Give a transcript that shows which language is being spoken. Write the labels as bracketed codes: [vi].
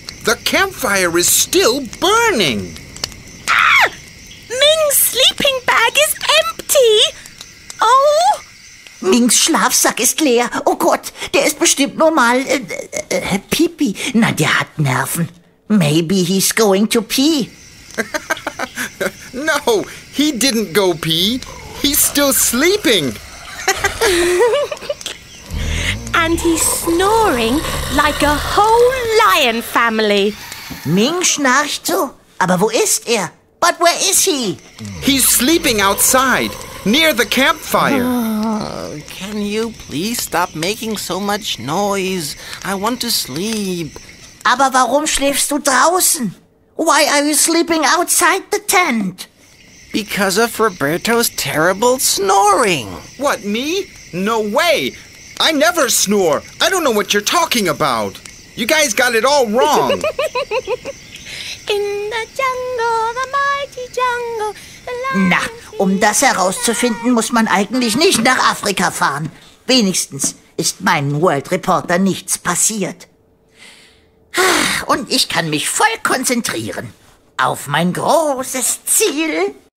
[en] The campfire is still burning. Ah! Ming's sleeping bag is empty. Oh! [de] Mings Schlafsack ist leer. Oh Gott, der ist bestimmt nur mal Pipi. Na, der hat Nerven. [en] Maybe he's going to pee. No, he didn't go pee. He's still sleeping. And he's snoring like a whole lion family. [de] Ming schnarcht so. Aber wo ist er? [en] But where is he? He's sleeping outside, near the campfire. Can you please stop making so much noise? I want to sleep. [de] Aber warum schläfst du draußen? [en] Why are you sleeping outside the tent? Because of Roberto's terrible snoring. What, me? No way. I never snore. I don't know what you're talking about. You guys got it all wrong. In the jungle, the mighty jungle, the lion... [de] Na, um das herauszufinden, muss man eigentlich nicht nach Afrika fahren. Wenigstens ist meinem World Reporter nichts passiert. Und ich kann mich voll konzentrieren auf mein großes Ziel.